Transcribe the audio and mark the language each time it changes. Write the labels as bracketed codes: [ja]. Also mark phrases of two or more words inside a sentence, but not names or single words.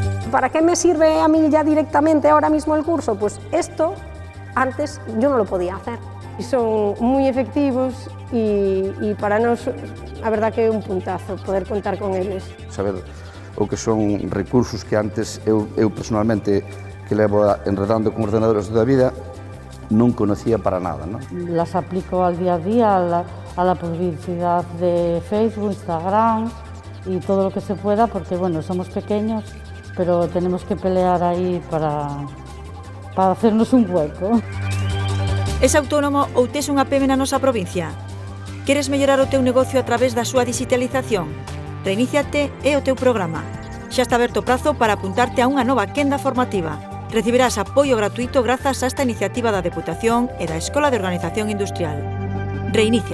[es] ¿para qué me sirve a mí ya directamente ahora mismo el curso? Pues esto antes yo no lo podía hacer. [gl] Son moi efectivos e para nós a verdad que é un puntazo poder contar con eles. Saber o que son recursos que antes eu personalmente que levo enredando con ordenadores toda a vida non conocía para nada, [es] ¿no? Las aplico al día a día a la publicidad de Facebook, Instagram y todo lo que se pueda porque bueno, somos pequeños pero tenemos que pelear aí para hacernos un hueco. [gl] Es autónomo ou tes unha PEME na nosa provincia? Queres mellorar o teu negocio a través da súa digitalización? Reiníciate é o teu programa. Xa está aberto o prazo para apuntarte a unha nova quenda formativa. Recibirás apoio gratuito grazas a esta iniciativa da Deputación e da Escola de Organización Industrial.